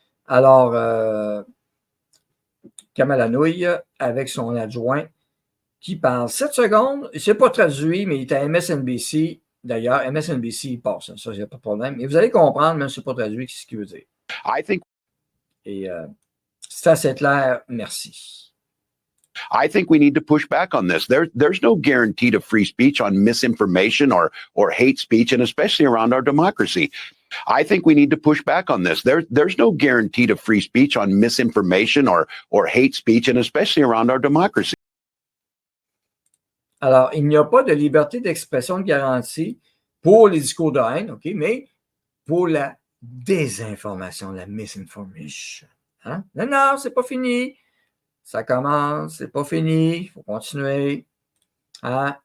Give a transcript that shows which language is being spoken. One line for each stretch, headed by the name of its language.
French: Alors, Kamala Nouille, avec son adjoint, qui parle 7 secondes. C'est pas traduit, mais il est à MSNBC. D'ailleurs, MSNBC, il passe. Ça, il n'y a pas de problème. Et vous allez comprendre, même si c'est pas traduit, ce qu'il veut dire. Et c'est assez clair. Merci.
English: I think we need to push back on this. There's no guarantee to free speech on misinformation or hate speech, and especially around our democracy. I think we need to push back on this. There's no guarantee to free speech on misinformation or hate speech, and especially around our democracy.
French: Alors, il n'y a pas de liberté d'expression garantie pour les discours de haine, OK, mais pour la désinformation, la misinformation. Hein? Non, non, c'est pas fini. Ça commence, c'est pas fini, il faut continuer. Hein?